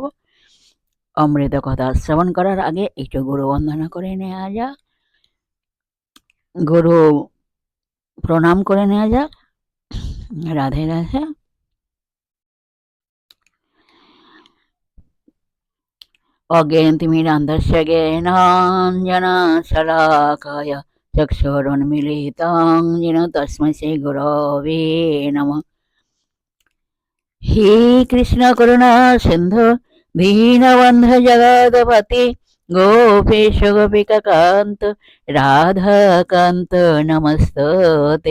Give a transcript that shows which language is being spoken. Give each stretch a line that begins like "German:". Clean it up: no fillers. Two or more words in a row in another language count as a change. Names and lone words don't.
Bangla: অমৃত কথা শ্রবণ করার আগে একটু গুরু বন্দনা করে নেওয়া যাক, গুরু প্রণাম করে নেওয়া যাক।
Sanskrit: রাধে রাধে। অজ্ঞানতিমিরান্ধস্য জ্ঞানাঞ্জনশলাকায় চক্ষুरुन्मीलितं येन तस्मै श्रीगुरवे नमः। हे कृष्ण करुणा सिन्धु दीनबन्धु जगत्पते गोपेश गोपिकान्त राधाकान्त नमस्तुते।